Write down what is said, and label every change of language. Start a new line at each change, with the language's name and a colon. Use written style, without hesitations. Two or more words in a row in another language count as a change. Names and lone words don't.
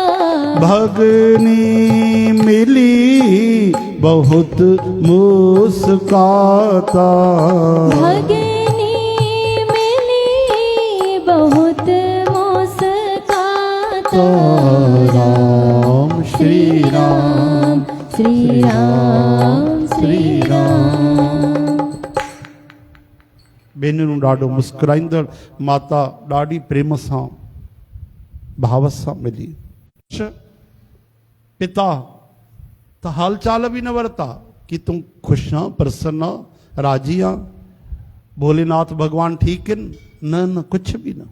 Awadhi: भगनी मिली बहुत मुस्काता, भगनी मिली बहुत मुस्काता। राम श्री राम श्री राम श्री राम।
Sindhi: भेनरूं ॾाढो मुस्कुराईंदड़, माता ॾाढी प्रेम सां भाव सां मिली। पिता त हाल चाल बि न वरिता कि तूं ख़ुशि आं, प्रसन्न आं, राजी आं, भोलेनाथ भॻवान ठीकु आहिनि, न कुझु बि न।